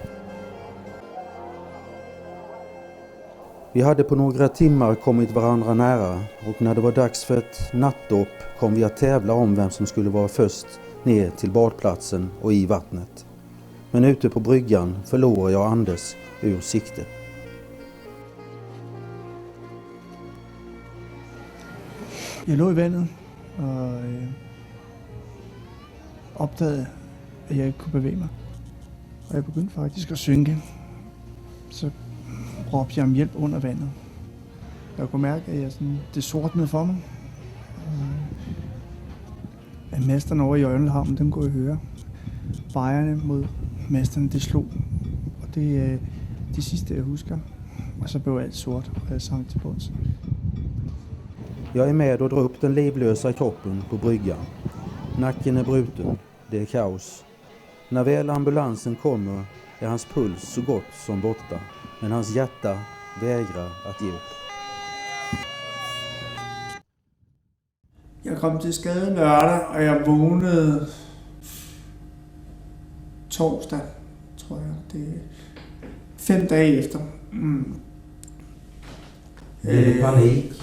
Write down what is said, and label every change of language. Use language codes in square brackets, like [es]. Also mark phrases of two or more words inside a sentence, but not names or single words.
[sv] Vi hade på några timmar kommit varandra nära och när det var dags för ett nattdopp kom vi att tävla om vem som skulle vara först ner till badplatsen och i vattnet. Men ute på bryggan förlorade jag Anders ur sikte. [da] Jeg lå i vandet og opdagede, at jeg ikke kunne bevæge mig. Og jeg begyndte faktisk at synke. Så råbte jeg om hjælp under vandet. Jeg kunne mærke, at det sortnede for mig. At masterne over i Ørnelhavn, dem kunne jeg høre. Bajerne mod masterne, det slog. Og det er det sidste, jeg husker. Og så blev alt sort, og jeg sank til bunds. [sv] Jag är med och drar upp den livlösa kroppen på bryggan. Nacken är bruten, det är kaos. När väl ambulansen kommer är hans puls så gott som borta. Men hans hjärta vägrar att ge upp. [da] Jeg kom til skade lørdag, og jeg vågnede torsdag, tror jeg. Det er 5 dage efter. Panik?